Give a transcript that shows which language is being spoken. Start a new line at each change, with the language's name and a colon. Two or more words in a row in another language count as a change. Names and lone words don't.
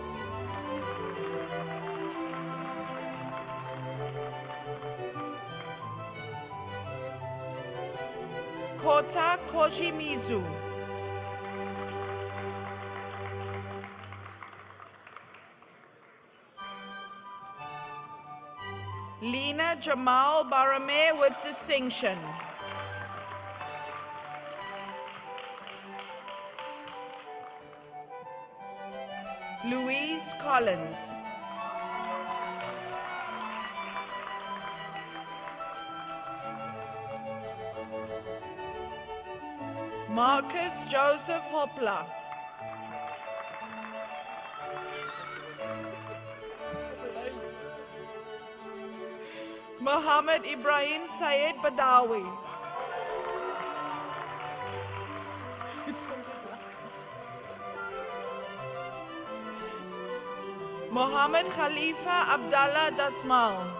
English: Kota Kojimizu. Lena Jamal Barame with distinction. Louise Collins. Marcus Joseph Hopla. Muhammad Ibrahim Syed Badawi. Mohammed Khalifa Abdallah Dasmal.